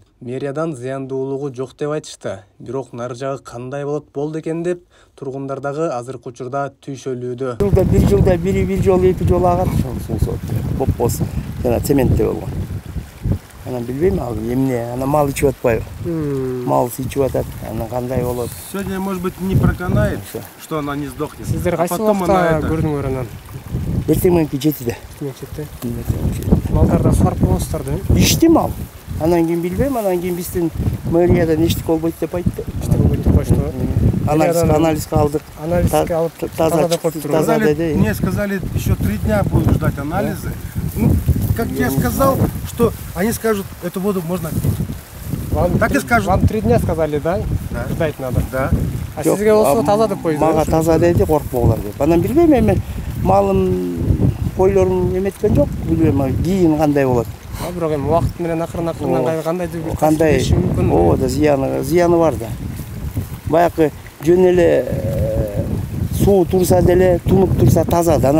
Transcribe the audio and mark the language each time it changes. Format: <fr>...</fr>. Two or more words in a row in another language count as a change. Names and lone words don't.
<ky>Мэриядан зыяндуулугу жок деп айтышты. Бирок нары жагы кандай болду экен деп тургундар дагы азыркы учурда түйшөлүүдө. Жылда бир жол, эки жол агат ошол болсо. Жана цементте болгон. Анан билбейм ал эмне, ана мал ичип атпайбы? Мал ичип атат, анан кандай болот?</ky> <ru>Сегодня, может быть, не проканает, что она не сдохнет.</ru> <ky>Сиздер кайсы убакта көрдүңөр анан? Эртең мененки 7-де. Малдарда сарп болосуздар да? Ичти мал. Анан кийин билбейм, анан кийин биздин мэриядан эчтеке болбойт деп айтты. Эчтеке болбойт деп коюшту. Анализге алдык. Анализге алып таза деп коюп таза деди.</ky> <ru>Мне сказали, еще 3 дня будут ждать анализы. Ну, как я сказал, что они скажут, эту воду можно пить. Так и скажут. Вам 3 дня сказали, да? Да. Ждать надо. Да.</ru> <ky>А сизге болсо таза деп коюду. Мага таза деди, коркпоңурлар деп. Анан билбейм эми малым койлорун эметкен жок, билбейм кийин кандай болот. Бирок эми убакыт менен акырын кандайдыр бир кандай мүмкүн. Ооба да зыяны бар да. Баягы жөн эле суу турса деле, тунуп турса таза да.</ky>